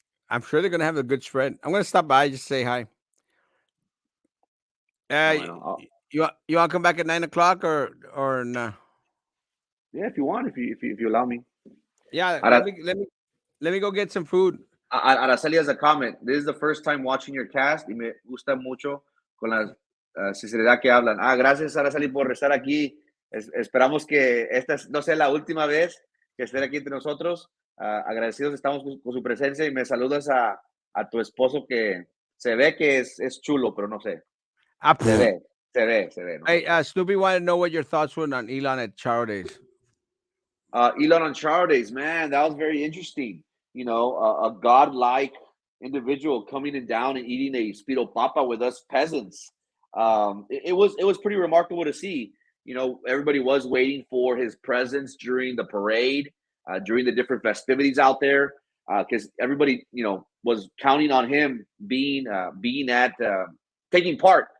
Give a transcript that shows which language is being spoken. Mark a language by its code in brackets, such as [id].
[en] I'm sure they're gonna have a good spread. I'm gonna stop by just say hi. You want to come back at 9 o'clock or no? Yeah, if you want, if you allow me. Yeah, let me go get some food. Araceli has a comment. This is the first time watching your cast [es] y me gusta mucho con la sinceridad que hablan. Gracias, Araceli, por estar aquí. Esperamos que esta no sea la última vez que estén aquí entre nosotros. Agradecidos estamos con su presencia y me saludas a tu esposo que se ve que es chulo, pero no sé. Se ve. No [en] Hey, Snoopy wanted to know what your thoughts were on Elon at Charo Days. Elon on Charo Days, man, that was very interesting. A godlike individual coming in down and eating a Speedo Papa with us peasants. It was pretty remarkable to see. Everybody was waiting for his presence during the parade, during the different festivities out there, because everybody, was counting on him being at taking part.